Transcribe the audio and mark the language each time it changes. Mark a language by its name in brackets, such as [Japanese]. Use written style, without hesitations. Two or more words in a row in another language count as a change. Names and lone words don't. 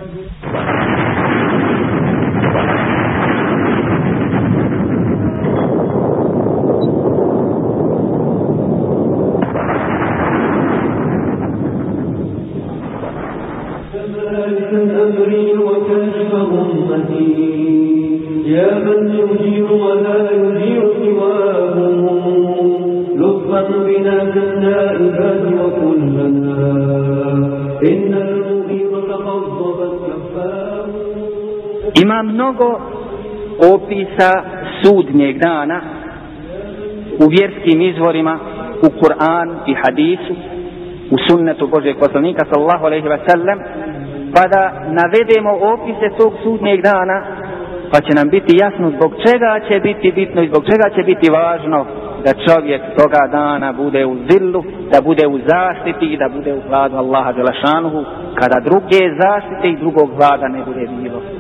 [Arabic] كذلك أمري وكشف أمتي يا من يجير ولا يجير سواه لطفا بنا كالنائبات وكلنا إن المغيرة قد ضبت كفاه. [Bosnian] Ima mnogo opisa sudnjeg dana u vjerskim izvorima, u Kur'anu i hadisu, u sunnetu Božeg poslanika sallallahu [Arabic] عليه وسلم, [Bosnian] pa da navedemo opise tog sudnjeg dana, pa će nam biti jasno zbog čega će biti bitno i zbog čega će biti važno da čovjek toga dana bude u zillu, da bude u zaštiti i da bude u hladu Allaha dželešanuhu, kada druge zaštite i drugog hlada ne bude bilo.